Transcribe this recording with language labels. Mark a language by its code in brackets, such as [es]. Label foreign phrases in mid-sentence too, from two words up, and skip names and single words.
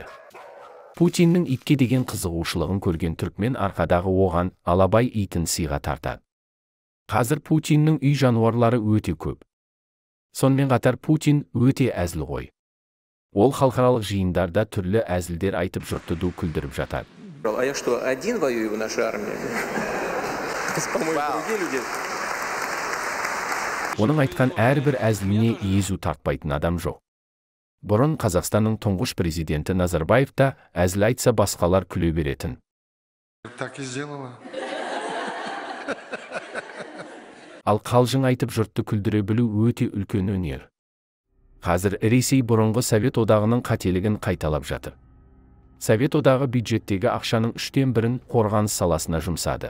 [kk] Путиннің итке деген қызығушылығын көрген түрікмен арқадағы оған алабай итін сыйға тартады. Қазір Путиннің үй жануарлары өте көп. Сонымен қатар Путин өте әзіл ғой. Ол халықаралық жиындарда түрлі әзілдер айтып жұртты ду күлдіріп жатады. [ru] А я что, один воюю в нашей армии? [kk] Оның айтқан әрбір әзіліне езу тартпайтын адам жоқ. Бұрын Қазақстанның тұңғыш президенті Назарбаев та әзіл айтса басқалар күле беретін. [ru] Так и сделала. [kk] Ал қалжың айтып жұртты күлдіре білу өте үлкен өнер. Қазір Ресей бұрынғы Совет одағының қателігін қайталап жатыр. Совет одағы бюджеттегі ақшаның 1/3-ін қорғаныс саласына жұмсады.